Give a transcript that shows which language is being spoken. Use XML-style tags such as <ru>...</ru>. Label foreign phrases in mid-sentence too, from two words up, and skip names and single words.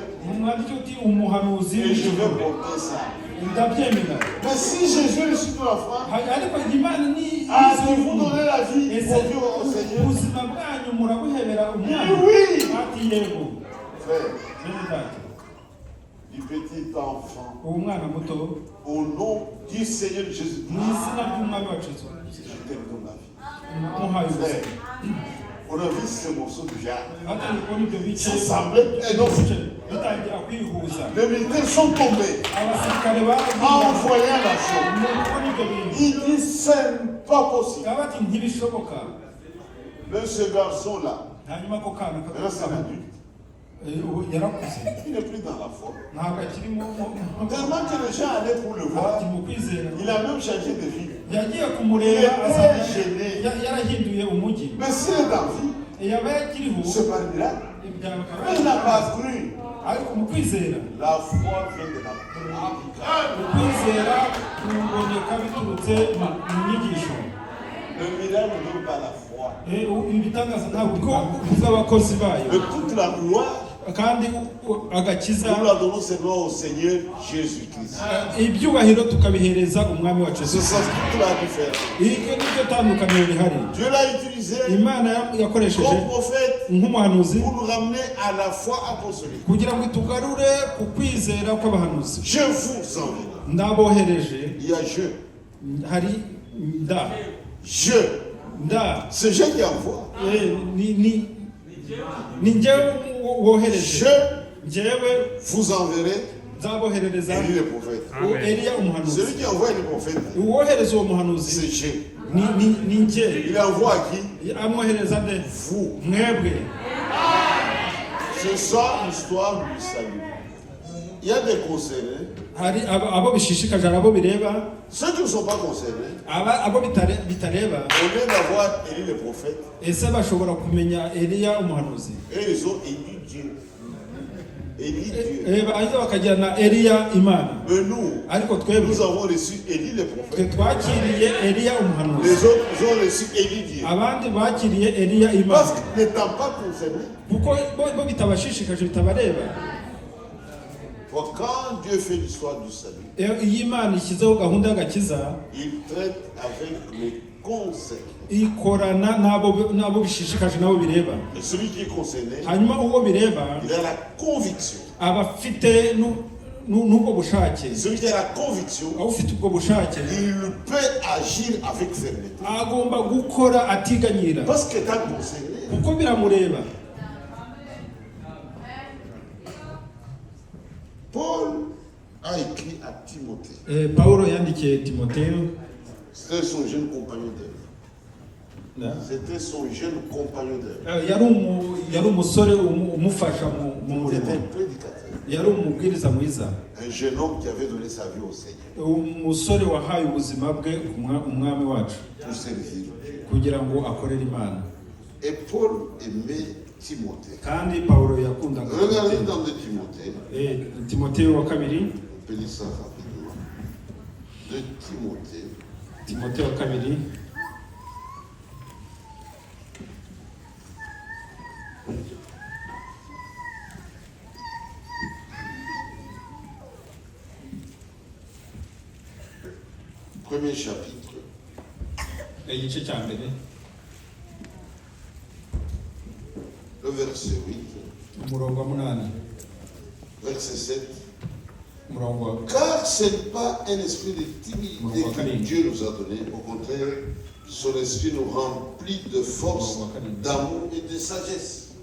<rw>mwandike uti umuhanuzi</rw> <fr>et je vais porter ça.</fr> <rw>ndabyemera.</rw> <fr>Mais si Jésus ressuscite l'enfant,</fr> <rw>ariko Imana ni</rw> <fr>vous donnez la vie pour Dieu au Seigneur.</fr> <rw>ubuzima bwanyu murabuhebera umwana.</rw> <fr>Oui.</fr> <rw>Ati yego.</rw> <fr>Frère,</fr> <rw>Bene data,</rw> <fr>du petit enfant,</fr> <rw>uwo mwana muto</rw> <fr>au nom du Seigneur Jésus,</fr> <rw>mu izina ry'umwami wacu Yesu,</rw> <fr>je te donne la vie.</fr> <rw>muhaye ubuzima.</rw> <fr>Frère, on a vu ce morceau de viande.</fr> <rw>Batari kubona ibyo bice</rw> <fr>Ça semblait énorme.</fr> <rw>bitangira kwihuza.</rw> <fr>Les militaires sont tombés</fr> <rw>Abasirikare</rw> <fr>en voyant la chose.</fr> <rw>kubona ibyo bintu.</rw> <fr>Il dit, c'est pas possible.</fr> <rw>Bati ntibishoboka.</rw> <fr>Mais ce garçon-là,</fr> <rw>Hanyuma ko kana</rw> <fr>maintenant c'est un adulte,</fr> <rw>yarakuze,</rw> <fr>il n'est plus dans la foi.</fr> <rw>ntabwo akiri mu</rw> <fr>Tellement que les gens allaient pour le voir,</fr> <rw>mu kwizera.</rw> <fr>il a même changé de vie.</fr> <rw>Yagiye</rw> <fr>Il</fr> <rw>kumureba</rw> <fr>était gêné.</fr> <rw>yarahinduye umujyi.</rw> <fr>Mais s'il est en vie,</fr> <rw>yaba yakiriho</rw> <fr>c'est par miracle.</fr> <rw>byaba</rw> <fr>Mais il n'a pas cru.</fr> <rw>ariko mu kwizera,</rw> <fr>La foi vient de la prédication.</fr> <rw>ukwizera kuboneka biturutse mu nyigisho.</rw> <fr>Le miracle ne donne pas la foi.</fr> <rw>Ibitangaza ntabwo bw'abakozi bayo,</rw> <fr>Mais toute la gloire,</fr> <rw>kandi agakiza</rw> <fr>nous la donnons seulement au Seigneur Jésus-Christ.</fr> <rw>ibyubahiro tukabihereza umwami wacu</rw> <fr>C'est</fr> <rw>Yesu.</rw> <fr>ça toute la différence.</fr> <rw>Iryo niryo tandukaniro rihari.</rw> <fr>Dieu l'a utilisé</fr> <rw>Imana yakoresheje</rw> <fr>comme prophète</fr> <rw>nk'umuhanuzi</rw> <fr>pour nous ramener à la foi apostolique.</fr> <rw>kugira ngo itugarure ku kwizera kw'abahanuzi.</rw> <fr>Je vous envie.</fr> <rw>ndabohereje,</rw> <fr>il y a je.</fr> <rw>hari nda,</rw> <fr>Je.</fr> <rw>nda,</rw> <fr>C'est je qui envoie.</fr> <rw>ni njyewe wohereje,</rw> <fr>Je</fr> <rw>njyewe</rw> <fr>vous enverrai</fr> <rw>nzaboherereza</rw> <fr>Élie le prophète.</fr> <rw>Eliya umuhanuzi.</rw> <fr>Celui qui envoie le prophète,</fr> <rw>Uwohereza uwo muhanuzi</rw> <fr>c'est je.</fr> <rw>ni njye.</rw> <fr>Il envoie à qui?</fr> <rw>Amwohereza nde?</rw> <fr>Vous.</fr> <rw>Mwebwe.</rw> <fr>C'est ça l'histoire du salut. Il y a des concernés.</fr> <rw>Hari abo bishishikaje, abo bireba.</rw> <fr>Ceux qui ne sont pas concernés,</fr> <rw>Abo bitareba,</rw> <fr>au lieu d'avoir Élie le prophète,</fr> <rw>ese bashobora kumenya Eliya umuhanuzi.</rw> <fr>et ils ont élu Dieu. Élie Dieu.</fr> <rw>Baza bakagira na Eliya Imana.</rw> <fr>Mais nous,</fr> <rw>Ariko twebwe</rw> <fr>nous avons reçu Élie le prophète.</fr> <rw>twakiriye Eliya umuhanuzi.</rw> <fr>Les autres, ils ont reçu Élie Dieu.</fr> <rw>Abandi bakiriye Eliya Imana.</rw> <fr>Parce que n'étant pas concernés,</fr> <rw>Kuko bo bitabashishikaje, bitabareba.</rw> <fr>quand Dieu fait l'histoire du salut,</fr> <rw>Iyo Imana ishyizeho gahunda y'agakiza,</rw> <fr>il traite avec les concernés.</fr> <rw>ikorana n'abo bishishikaje, n'abo bireba.</rw> <fr>Et celui qui est concerné,</fr> <rw>Hanyuma uwo bireba</rw> <fr>il a la conviction.</fr> <rw>aba afite n'ubwo bushake.</rw> <fr>Celui qui a la conviction,</fr> <rw>Aba ufite ubwo bushake</rw> <fr>il peut agir avec fermeté.</fr> <rw>agomba gukora atiganyira,</rw> <fr>Parce que étant concerné,</fr> <rw>kuko biramureba.</rw> <fr>Paul a écrit à Timothée.</fr> <rw>Pawulo yandikiye Timoteyo.</rw> <fr>C'était son jeune compagnon d'œuvre. C'était son jeune compagnon d'œuvre.</fr> <rw>Yari umusore umufasha mu</rw> <fr>Il</fr> <rw>murimo.</rw> <fr>était un prédicateur.</fr> <rw>Yari umubwiriza mwiza.</rw> <fr>Un jeune homme qui avait donné sa vie au Seigneur</fr> <rw>Umusore wahaye ubuzima bwe umwami wacu</rw> <fr>pour servir Dieu.</fr> <rw>kugira ngo akorere Imana.</rw> <fr>Et Paul aimait Timothée.</fr> <rw>Kandi Pawulo yakundaga</rw> <fr>Regardez</fr> <rw>Timoteyo.</rw> <fr>dans 2 Timothée.</fr> <rw>Timoteyo wa kabiri.</rw> <fr>On peut lire ça rapidement. 2 Timothée.</fr> <rw>Timoteyo wa kabiri.</rw> <fr>Premier chapitre.</fr> <rw>Igice cya mbere.</rw> <fr>Le verset 8.</fr> <rw>Umurongo wa 8.</rw> <fr>Verset 7.</fr> <rw>Umurongo wa</rw> <fr>Car ce n'est pas un esprit de timidité que Dieu nous a donné. Au contraire, son esprit nous remplit de force, d'amour et de sagesse.</fr>